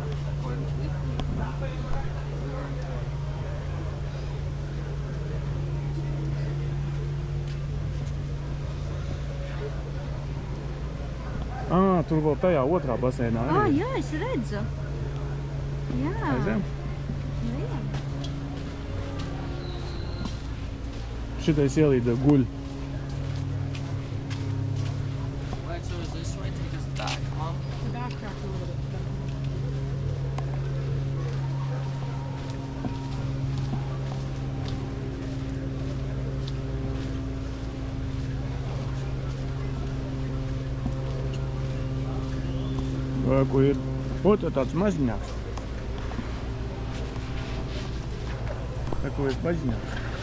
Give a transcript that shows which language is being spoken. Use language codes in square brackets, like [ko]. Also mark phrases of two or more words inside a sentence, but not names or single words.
[lv] Tur vēl tajā otrā baseinā. Jā, es redzu. Jā. Aiziem? Jā. Šitais ielīda guļ. [en] Right, so is this way? Take us back, Mom. Backtrack a little bit. [lv] Ko ir? Ot, tāds maziņāks. Ko ir maziņāks.